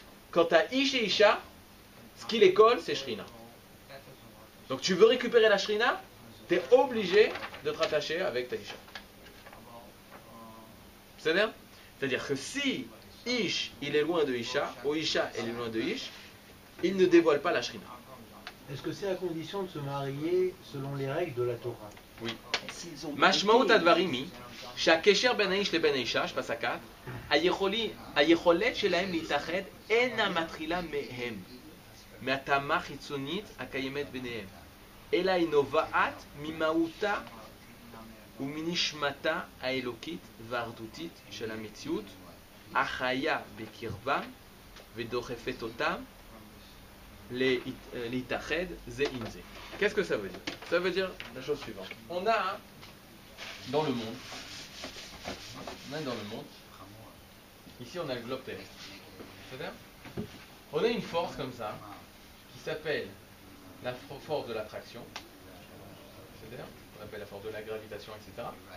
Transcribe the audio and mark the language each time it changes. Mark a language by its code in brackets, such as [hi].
[fr] Quant à Ish et Isha, ce qui les colle, c'est Shrina. Donc tu veux récupérer la Shrina, tu es obligé de te rattacher avec ta Isha. C'est-à-dire que si Ish, il est loin de Isha, ou Isha, elle est loin de Ish, il ne dévoile pas la Shrina. Est-ce que c'est à condition de se marier selon les règles de la Torah? Oui. [he] משמעות הדברים היא שהקשר בין האיש לבין האישה, שפסקת, היכולת שלהם להתאחד אינה מתחילה מהם, מהתאמה חיצונית הקיימת ביניהם, אלא היא נובעת ממהותה ומנשמתה האלוקית והאחדותית של המציאות, החיה בקרבם ודוחפת אותם להתאחד זה עם זה. [fr] Qu'est-ce que ça veut dire? Ça veut dire la chose suivante. On a dans le monde, ici on a le globe terrestre. C'est-à-dire, on a une force comme ça, qui s'appelle la force de l'attraction, c'est-à-dire, on appelle la force de la gravitation, etc.